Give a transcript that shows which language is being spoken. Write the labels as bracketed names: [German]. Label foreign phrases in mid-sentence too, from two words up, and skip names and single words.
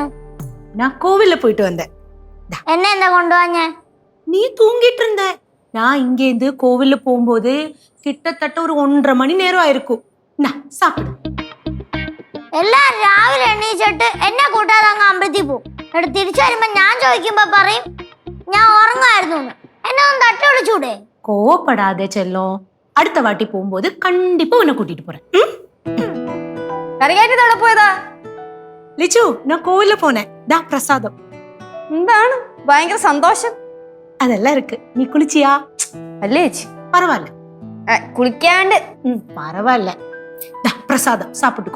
[Tamil] நான் கோவில்ல போயிட்டு வந்தேன். என்ன என்ன கொண்டு வாங்க? நீ தூங்கிட்டு இருந்த. நான் இங்க இருந்து கோவில்ல போகும்போது கிட்டத்தட்ட ஒரு 1.5 மணி நேரம் ஆயிருக்கும். நான் சாப்பிடு. [Malayalam] എല്ലാരും രാവിലെ എണീച്ചിട്ട് എന്നെ കൂട്ടാതെ അങ്ങ് അമ്പലത്തിൽ പോകും. എന്നിട്ട് തിരിച്ചു വരുമ്പോ ഞാൻ ചോദിക്കുമ്പോ പറയും ഞാൻ ഉറങ്ങായിരുന്നു. എന്നെ ഒന്ന് തട്ടി വിളിച്ചൂടെ? [Tamil] கோவப்படாதே செல்லம். அடுத்த வாட்டி போகும்போது கண்டிப்பா உன்னை கூட்டிட்டு போறேன். [Malayalam] കറിയായിട്ട് പോയതാ ലിച്ചു, ഞാൻ കോവിലിൽ പോനെ. ദാ പ്രസാദം. എന്താണ് ഭയങ്കര സന്തോഷം? അതെല്ലാം ഇருக்கு. നീ കുളിച്ചിയാ? അല്ലേ ചേച്ചി? [Tamil] പരവായില്ല. [Malayalam] കുളിക്കാണ്ട് [Tamil] பரவாயில்ல. தா பிரசாதம் சாப்பிட்டுக்கோ.